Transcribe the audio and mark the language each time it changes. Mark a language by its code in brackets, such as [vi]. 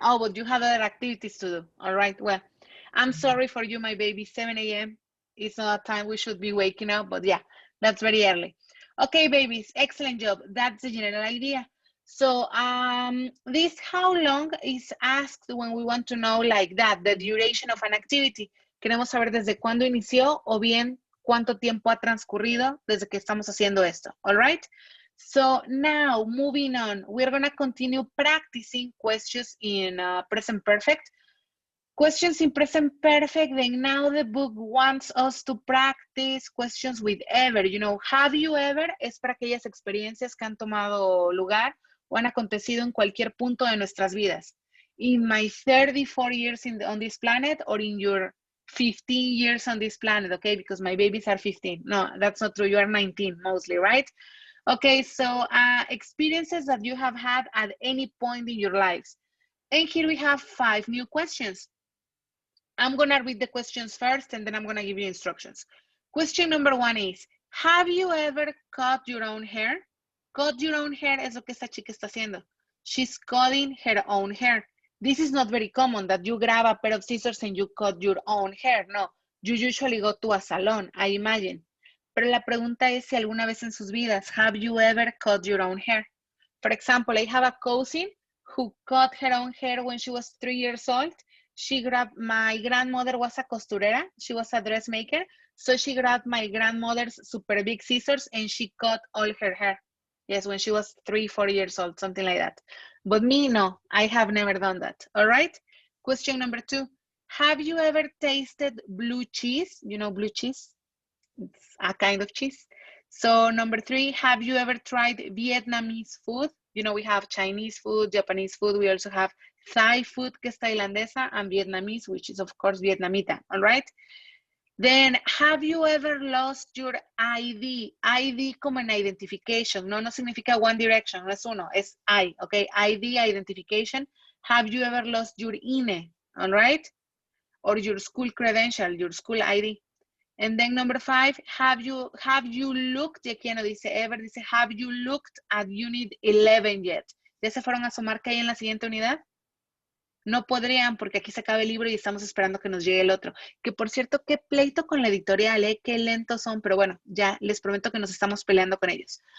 [en] Oh, but you have other activities to do. All right, well, I'm sorry for you, my baby. 7 a.m. is not a time we should be waking up, but yeah, that's very early. Okay, babies, excellent job. That's the general idea. So this how long is asked when we want to know like that, the duration of an activity. [es] Queremos saber desde cuándo inició o bien cuánto tiempo ha transcurrido desde que estamos haciendo esto. [en] All right? So now, moving on, we're going to continue practicing questions in present perfect. Questions in present perfect, then now the book wants us to practice questions with ever. You know, have you ever [es] es para aquellas experiencias que han tomado lugar o han acontecido en cualquier punto de nuestras vidas. [en] In my 34 years on this planet or in your 15 years on this planet, okay? Because my babies are 15. No, that's not true. You are 19 mostly, right? Okay, so experiences that you have had at any point in your lives. And here we have 5 new questions. I'm gonna read the questions first and then I'm gonna give you instructions. Question number 1 is, have you ever cut your own hair? Cut your own hair [es] es lo que esta chica está haciendo. [en] She's cutting her own hair. This is not very common that you grab a pair of scissors and you cut your own hair. No, you usually go to a salon, I imagine. [es] Pero la pregunta es si alguna vez en sus vidas, [en] have you ever cut your own hair? For example, I have a cousin who cut her own hair when she was 3 years old. My grandmother was a costurera. She was a dressmaker. So she grabbed my grandmother's super big scissors and she cut all her hair. Yes, when she was 3, 4 years old, something like that. But me, no, I have never done that. All right. Question number 2. Have you ever tasted blue cheese? You know blue cheese? It's a kind of cheese. So number 3, have you ever tried Vietnamese food? You know, we have Chinese food, Japanese food. We also have Thai food, que es tailandesa, and Vietnamese, which is of course Vietnamita, all right? Then, have you ever lost your ID? [es] ID como en identification, no significa One Direction, no es uno, es I, okay? [en] ID, identification. Have you ever lost your INE, all right? Or your school credential, your school ID. And then number 5, have you looked, [es] y aquí no dice ever, dice [en] have you looked at unit 11 yet? [es] ¿Ya se fueron a sumar que hay en la siguiente unidad? No podrían porque aquí se acaba el libro y estamos esperando que nos llegue el otro. Que por cierto, qué pleito con la editorial, ¿eh? Qué lentos son, pero bueno, ya les prometo que nos estamos peleando con ellos.